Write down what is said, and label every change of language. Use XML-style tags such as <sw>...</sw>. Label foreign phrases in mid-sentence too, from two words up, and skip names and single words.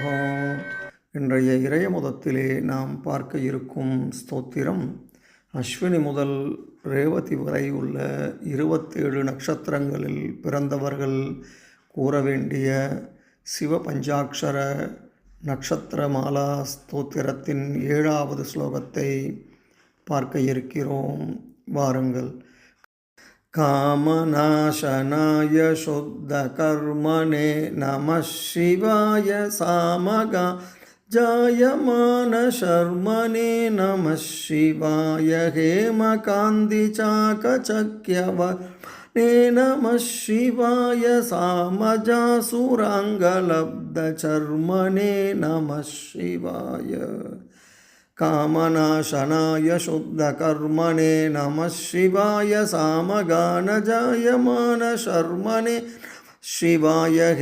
<ta>இன்றைய இறையமுதத்திலே நாம் பார்க்க இருக்கும் ஸ்தோத்திரம் அஸ்வினி முதல் ரேவதி வரை உள்ள 27 நட்சத்திரங்களில் பிறந்தவர்கள் கூற வேண்டிய சிவபஞ்சாட்சர நட்சத்திரமாலா ஸ்தோத்திரத்தின் 7வது ஸ்லோகத்தை பார்க்க இருக்கிறோம். வாருங்கள்.</ta> <sa>कामनाशनाय शुद्धकर्मणे नमः शिवाय सामगा जायमानशर्मणे नमः शिवाय हेमकान्तिचाकचक्यवर्णे नमः शिवाय सामजासुराङ्गलब्धचर्मणे नमः शिवाय कामनाशनाय शुद्धकर्मणे नमः शिवाय सामगानजायमानशर्मणे शिवाय</sa>